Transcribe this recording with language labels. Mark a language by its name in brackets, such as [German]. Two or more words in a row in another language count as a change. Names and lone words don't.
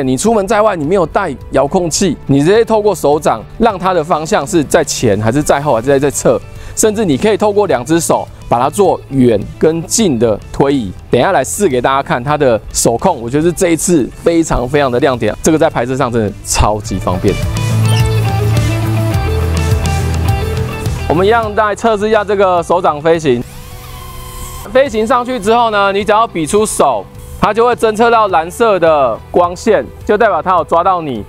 [Chinese] 你出門在外，你沒有帶遙控器，你直接透過手掌，讓它的方向是在前還是在後，還是在側，甚至你可以透過2隻手。把它做遠跟近的推移，等一下來試給大家看它的手控，我覺得是這一次非常非常的亮點。這個在拍攝上真的超級方便。我們一樣來測試一下這個手掌飛行。飛行上去之後呢，你只要比出手，它就會偵測到藍色的光線，就代表它有抓到你。